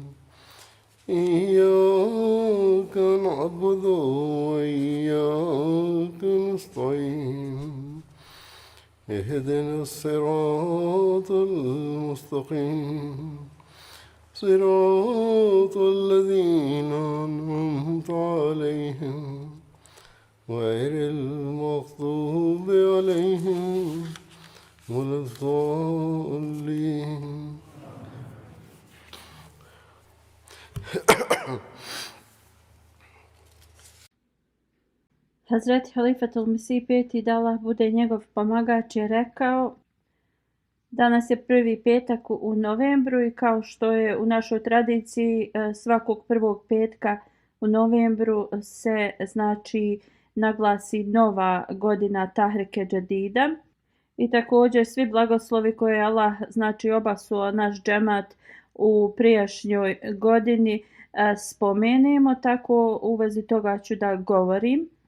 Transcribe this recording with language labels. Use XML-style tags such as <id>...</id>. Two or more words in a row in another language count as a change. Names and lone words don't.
<ar>إياك نعبد وإياك نستعين اهدنا الصراط المستقيم صراط الذين أنعمت عليهم غير المغضوب عليهم ولا الضالين.</ar> <bs>Hazreti Halifatul Mesih peti, da Allah bude njegov pomagač, je rekao: danas je prvi petak u novembru i kao što je u našoj tradiciji svakog prvog petka u novembru se znači naglasi nova godina Tahrike Džadida i također svi blagoslovi koje je Allah znači obasuo naš džemat u prijašnjoj godini spomenemo, tako u vezi toga ću da govorim.</bs>